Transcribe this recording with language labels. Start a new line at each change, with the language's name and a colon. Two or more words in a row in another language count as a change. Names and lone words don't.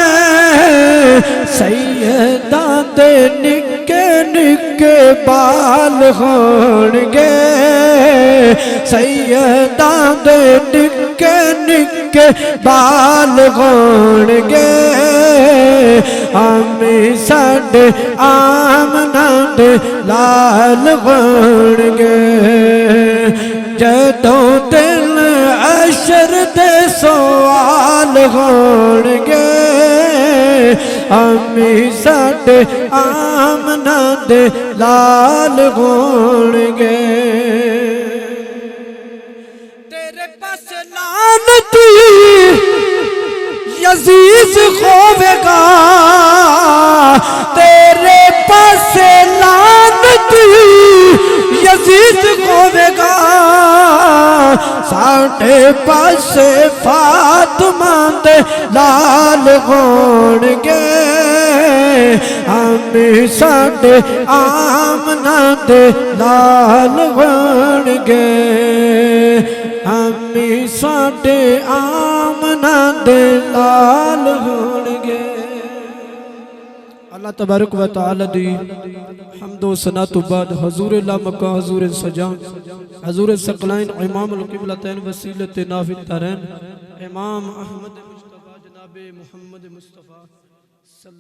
Punjabi: سیداں دے نکے نکے بال ہون گے سیداں دے نکے نکے بال ہون گے آمی ساڈے آمنہ دے لال ہون گے جدوں دن عشر دے سوال ہون گے آمی ساڈے آمنہ دے لال ہون گے تیرے پاس لعنتی یزید ہوے گا تیرے پاس لعنتی یزید ہوے گا ساڈے پاس فاطمہ دے لال ہون گے آمی ساڈے آمنہ دے لال ہون گے آمی ساڈے آمنہ دے لال ہون گے
Arabic: اللہ تبارک و تعالی
Punjabi: دی حمد و ثنا تو بعد حضور لامکہ حضور سجا حضور ثقلین
Arabic: امام القبلتین
Punjabi: وسیلت نافع ترین امام احمد مصطفیٰ جناب محمد مصطفیٰ صلی